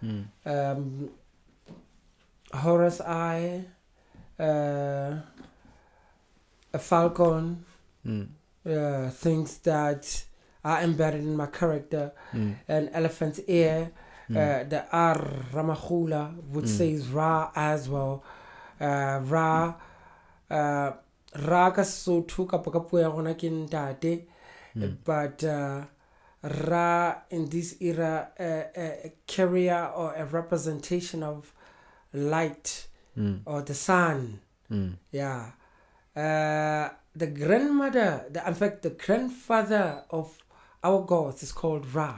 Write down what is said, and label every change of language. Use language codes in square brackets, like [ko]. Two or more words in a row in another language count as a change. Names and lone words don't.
[en] Horus eye, a falcon, things that are embedded in my character, an elephant's ear, the Rah Makhula, which says Ra as well. [st] Ra ka Sotho ka puo ya rona ke ntate, [en] but Ra in this era a carrier or a representation of light or the sun. Yeah. The grandmother, in fact the grandfather of our gods is called Ra.